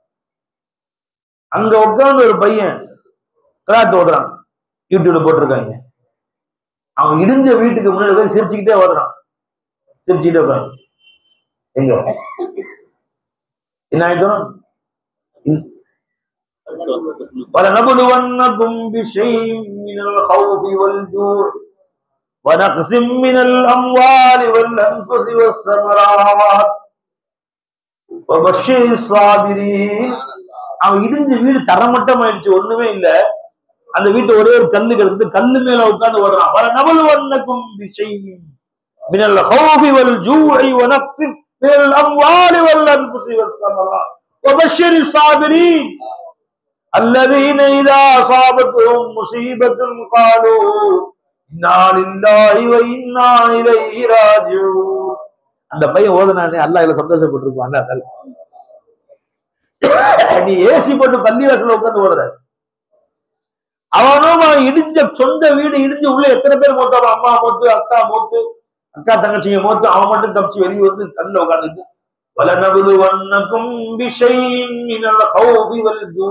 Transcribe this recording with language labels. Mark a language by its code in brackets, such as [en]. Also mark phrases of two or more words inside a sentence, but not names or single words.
[ta] அங்க உட்கார்ந்து ஒரு பையன் கிராத் ஓதுறான், யூடியூப்ல போட்டிருக்காங்க. அவன் இடிஞ்ச வீட்டுக்கு முன்னாடி சிரிச்சுக்கிட்டே ஓதுறான், சிரிச்சுக்கிட்டே உட்காந்து. எங்க என்ன ஆயிட்டோம்? [ar] وَلَنَبْلُوَنَّكُمْ بِشَيْءٍ مِّنَ الْخَوْفِ وَالْجُوعِ وَنَقْصٍ مِّنَ الْأَمْوَالِ وَالْأَنفُسِ وَالثَّمَرَاتِ وَبَشِّرِ الصَّابِرِينَ. [ta] அவன் இடிஞ்ச வீடு தரமட்டம் ஆயிடுச்சு, ஒண்ணுமே இல்ல. அந்த வீட்டு ஒரே ஒரு கல்லு கிடந்து, கல்லு மேல உட்கார்ந்து ஓடுறான். [ar] وَلَنَبْلُوَنَّكُمْ بِشَيْءٍ مِّنَ الْخَوْفِ وَالْجُوعِ وَنَقْصٍ مِّنَ الْأَمْوَالِ وَالْأَنفُسِ وَالثَّمَرَاتِ وَبَشِّرِ الصَّابِرِينَ الذين إذا أصابتهم مصيبة قالوا إنا لله وإنا إليه راجعون. [ta] அந்த பையன் ஓதுனானே அல்லாஹ் இதுல சந்தோஷப்பட்டிருப்பான். நீ ஏசி போட்டு பள்ளிவாசல்ல உட்கார்ந்து ஓதுற, அவனும் இடிஞ்ச சொந்த வீடு இடிஞ்சு உள்ள எத்தனை பேர் மூத்தாலும், அம்மா மூத்து, அக்கா மூத்து, அக்கா தங்கச்சிங்க மூத்து, அவன் மட்டும் தப்பிச்சு வெளியே வந்து கண்ணில் உட்கார்ந்துட்டு [ar] ولنبلونكم بشيء من الخوف والجوع.